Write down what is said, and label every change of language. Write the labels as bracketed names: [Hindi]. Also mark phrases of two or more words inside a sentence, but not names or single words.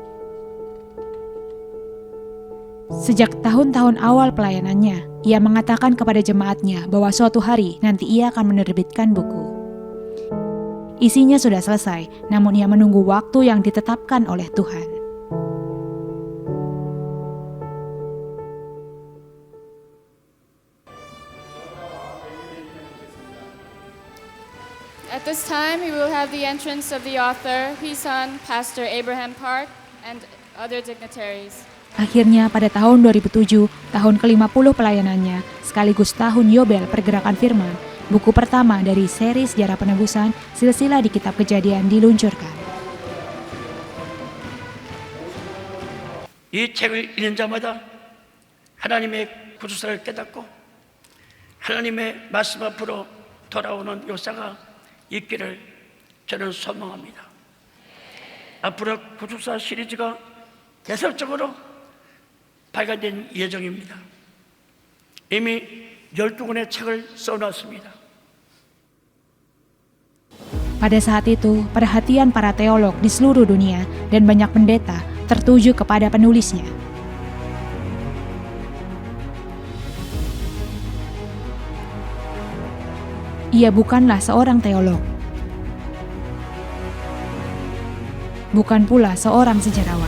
[Indonesian] Sejak tahun-tahun awal pelayanannya, ia mengatakan kepada jemaatnya bahwa suatu hari nanti ia akan menerbitkan buku. Isinya sudah selesai, namun ia menunggu waktu yang ditetapkan oleh Tuhan. [English] At this time, we will have the entrance of the author, his son, Pastor Abraham Park, and other dignitaries. [Indonesian] Akhirnya pada tahun 2007, tahun ke-50 pelayanannya, sekaligus tahun Yobel Pergerakan Firman, buku pertama dari seri sejarah penebusan silsilah di Kitab Kejadian diluncurkan. [Korean] 이 책을 읽는 자마다 하나님의 구주사를 깨닫고 하나님의 말씀 앞으로 돌아오는 역사가 있기를 저는 소망합니다. 앞으로 구주사 시리즈가 계속적으로 발간될 예정입니다. 이미 12권의 책을 써놨습니다. [Indonesian] Pada saat itu, perhatian para teolog di seluruh dunia dan banyak pendeta tertuju kepada penulisnya. Ia bukanlah seorang teolog, bukan pula seorang sejarawan.